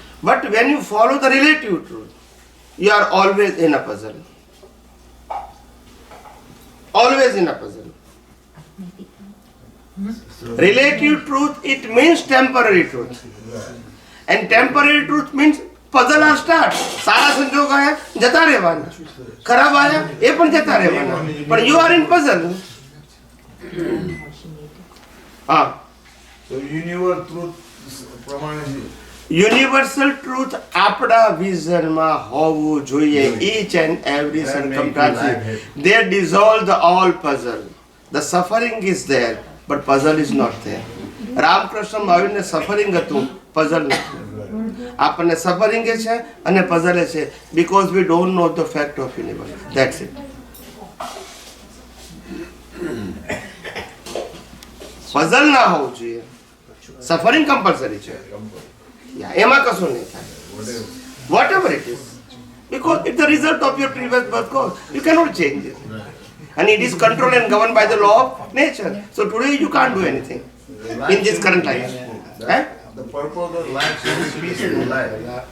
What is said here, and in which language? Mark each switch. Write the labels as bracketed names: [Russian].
[English] But when you follow the relative truth, you are always in a puzzle. Always in a puzzle. Relative truth, it means temporary truth. And temporary truth means puzzle are start. [Gujarati] सारा संजोग आया जता રહેવાના, ખરાબ આયા એ પણ જતા રહેવાના, પણ [English] you are in puzzle. [Hindi] हाँ, [English] So universal truth પ્રમાણે [Gujarati] યુનિવર્સલ ટ્રુથ આપણા વિઝનમાં હોવું જોઈએ. [English] Each and every circumstance, they dissolve the all puzzle. The suffering is there, but puzzle is not there. [Gujarati] Ramakrishna મહાવીરને suffering હતું, puzzle નથી. આપણને સફરિંગ છે અને puzzle છે, [English] because we don't know the fact of universe. That's it. [Gujarati] puzzle ના હોવું જોઈએ, suffering compulsory છે. એમાં કશું નહીં થાય. [English] Whatever it is, because it's the result of your previous birth cause. You cannot change it. and it is controlled and governed by the law of nature. So today you can't do anything in this current life. Eh? The purpose of life is peaceful life.